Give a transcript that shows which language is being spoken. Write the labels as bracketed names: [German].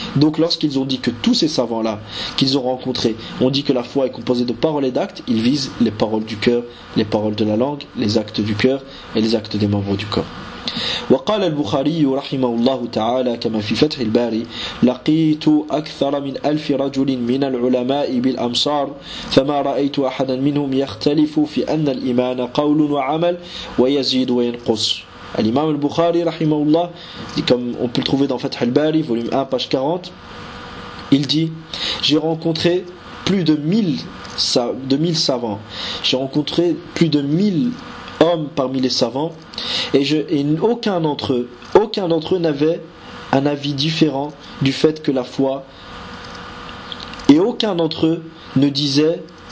[French] Donc lorsqu'ils ont dit que tous ces savants-là qu'ils ont rencontrés ont dit que la foi est composée de paroles et d'actes, ils visent les paroles du cœur, les paroles de la langue, les actes du cœur et les actes des membres du corps. [Arabic] وقال البخاري رحمه الله تعالى كما في فتح الباري لقيت أكثر من ألف رجل من العلماء بالأمصار فما رأيت أحدا منهم يختلف في أن الإيمان قول وعمل ويزيد وينقص. [French] الإمام البخاري [Arabic] رحمه الله [French] comme on peut le trouver dans فتح الباري volume 1 page 40, il dit j'ai rencontré plus de 1000 savants, j'ai rencontré plus de 1000 hommes parmi les savants, et aucun d'entre eux n'avait un avis différent du fait que la foi, et aucun d'entre eux ne disait.